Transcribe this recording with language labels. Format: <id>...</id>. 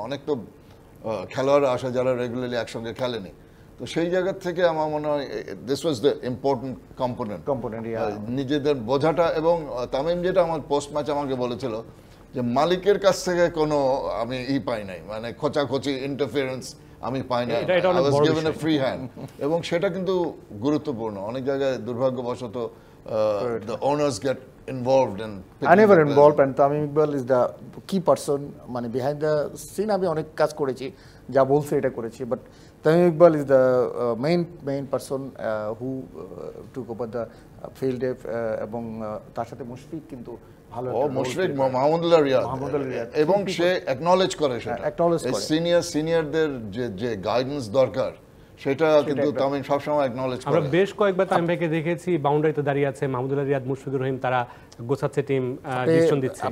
<bn>অনেক তো খেলোয়াড় আসে যারা রেগুলারলি একসঙ্গে খেলেনি, তো সেই জায়গা থেকে আমার মনে হয়</bn> <en>this was the important component,</en> <bn>নিজেদের বোঝাটা। এবং তামিম যেটা আমার পোস্ট ম্যাচ আমাকে বলেছিল যে মালিকের কাছ থেকে কোনো আমি পাই নাই, মানে খোঁচাখোঁচি ইন্টারফিয়ারেন্স আমি পাই নাই,</bn> <en>I was given a free hand.</en> <bn>এবং সেটা কিন্তু গুরুত্বপূর্ণ। অনেক জায়গায় দুর্ভাগ্যবশত</bn> <en>the owners get involved in I never involved, and Tamim Iqbal is the key person, মানে behind the scene</en> <bn>আমি অনেক কাজ করেছি, যা বলছে এটা করেছি,</bn> <en>but Tamim Iqbal is the main person who took over the field,</en> <bn>এবং তার সাথে মুশফিক কিন্তু ভালো, মুশফিক মাহমুদুল্লাহ রিয়াদ, এবং সে অ্যাকনলেজ করে, সেটা সিনিয়রদের যে গাইডেন্স দর্কার সেটা কিন্তু তামিম সবসময় অ্যাকনলেজ করে। আমরা বেশ কয়েকবার তামিম ভাইকে দেখেছি বাউন্ডারিতে দাঁড়িয়ে আছে, মাহমুদুল্লাহ রিয়াদ, মুশফিকুর রহিম, তারা গোছাচ্ছে টিম, ডিসিশন দিচ্ছে।</bn>